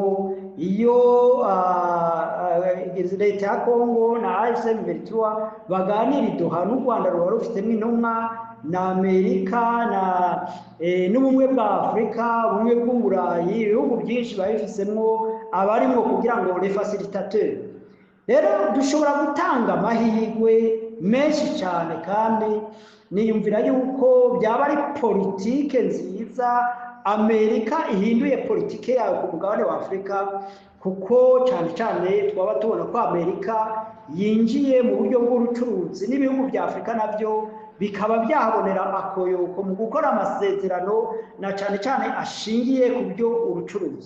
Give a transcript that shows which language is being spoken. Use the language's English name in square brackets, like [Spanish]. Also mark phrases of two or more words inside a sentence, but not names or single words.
[Kinyarwanda] Iyo leta ya Congo na AFC baganira i Doha, n'u Rwanda ruba rufitemo intumwa, na Amerika n'ubumwe bwa Afurika, ubumwe bw'Uburayi, ibihugu byinshi biba bifisemo abarimo kugira ngo [French] les facilitateurs. [Kinyarwanda] Rero dushobora gutanga amahirwe menshi cyane, kandi niyumvira yuko byaba ari politike nziza Amerika ihinduye politike yayo ku mugabane wa Afurika, kuko cyane cyane twaba tubona ko Amerika yinjiye mu buryo bw'ubucuruzi n'ibihugu bya Afurika nabyo bikaba byahabonera akoyoko mu gukora amasezerano na cyane cyane ashingiye ku byo ubucuruzi.